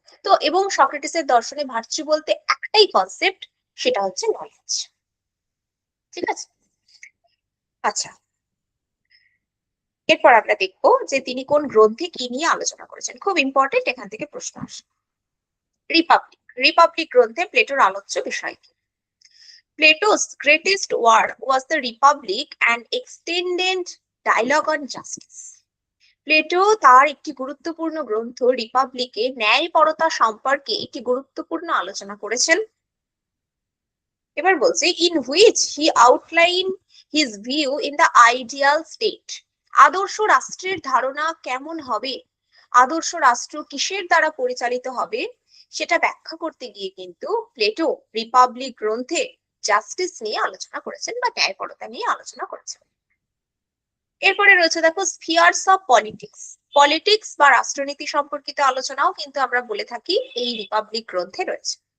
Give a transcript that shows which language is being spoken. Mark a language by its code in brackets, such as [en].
[bn] তো এবং সক্রেটিসের দর্শনে ভার্চু বলতে একটাই কনসেপ্ট, সেটা হচ্ছে নলেজ। ঠিক আছে, আচ্ছা, এরপর আমরা দেখবো যে তিনি কোন গ্রন্থে কি নিয়ে আলোচনা করেছেন। খুব ইম্পর্টেন্ট, এখান থেকে প্রশ্ন আসে। রিপাবলিক, রিপাবলিক গ্রন্থে প্লেটোর আলোচ্য বিষয় কি? [en] Plato's greatest work was the Republic, an extended dialogue on justice. [bn] Plato তার একটি গুরুত্বপূর্ণ গ্রন্থ রিপাবলিকে ন্যায়পরতা সম্পর্কে একটি গুরুত্বপূর্ণ আলোচনা করেছেন। এবার বলছে [en] in which he outlined his view in the ideal state. [bn] আদর্শ রাষ্ট্রের ধারণা কেমন হবে, আদর্শ রাষ্ট্র কিসের দ্বারা পরিচালিত হবে, সেটা ব্যাখ্যা করতে গিয়ে কিন্তু প্লেটো রিপাবলিক গ্রন্থে জাস্টিস নিয়ে আলোচনা করেছেন বা ন্যায়পরতা নিয়ে আলোচনা করেছেন। এরপরে রয়েছে দেখো স্ফিয়ার্স অফ পলিটিক্স। পলিটিক্স বা রাষ্ট্রনীতি সম্পর্কিত আলোচনাও কিন্তু আমরা বলে থাকি এই রিপাবলিক গ্রন্থে রয়েছে।